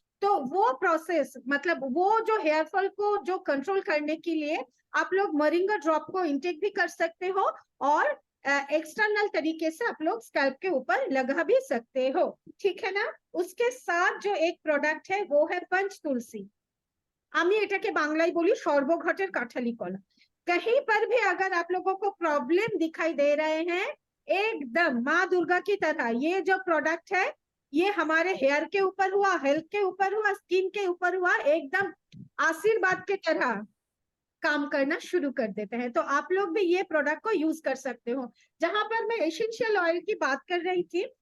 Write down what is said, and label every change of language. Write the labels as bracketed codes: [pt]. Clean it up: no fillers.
[hi] तो वो प्रोसेस मतलब वो जो हेयर फॉल को जो कंट्रोल करने के लिए आप लोग मोरिंगा ड्रॉप को इंटेक भी कर सकते हो और एक्सटर्नल तरीके से आप लोग स्कैल्प के ऊपर लगा भी सकते हो, ठीक है ना। उसके साथ जो एक प्रोडक्ट है वो है पंच तुलसी। [bn] আমি এটাকে বাংলায় বলি সর্বঘটের কাঠালি কলা। [hi] कहीं पर भी अगर आप लोगों को प्रॉब्लम दिखाई दे रहे हैं, एकदम माँ दुर्गा की तरह ये जो प्रोडक्ट है ये हमारे हेयर के ऊपर हुआ, हेल्थ के ऊपर हुआ, स्किन के ऊपर हुआ, एकदम आशीर्वाद की तरह काम करना शुरू कर देते हैं। तो आप लोग भी ये प्रोडक्ट को यूज कर सकते हो। जहां पर मैं एसेंशियल ऑयल की बात कर रही थी,